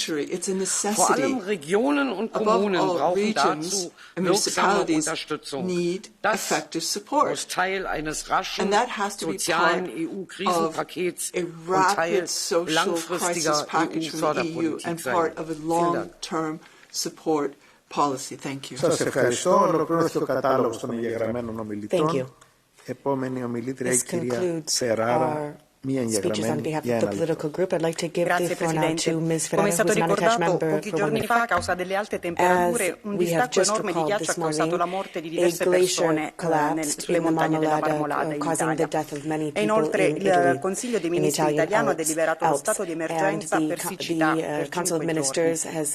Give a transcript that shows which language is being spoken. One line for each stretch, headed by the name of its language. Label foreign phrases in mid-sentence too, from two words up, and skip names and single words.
German: Vor allem Regionen und Kommunen brauchen dazu wirksame Unterstützung. Das muss Teil eines raschen sozialen EU-Krisenpakets und Teil langfristiger EU-Förderpolitik sein.
Greek: Σας ευχαριστώ. Ολοκληρώθηκε ο κατάλογος των εγγεγραμμένων ομιλητών. Επόμενη ομιλήτρια η κυρία Φεράρα.
English: Speeches on behalf of the political group. I'd like to give the floor now to Ms. Ferrara, who is an unattached member
Italian: pochi giorni fa, a causa delle alte temperature, un distacco enorme di ghiaccio ha causato la morte di diverse persone sulle montagne della Marmolada in Italia. E inoltre il Consiglio dei Ministri italiano ha deliberato lo stato di emergenza per siccità per 5 giorni.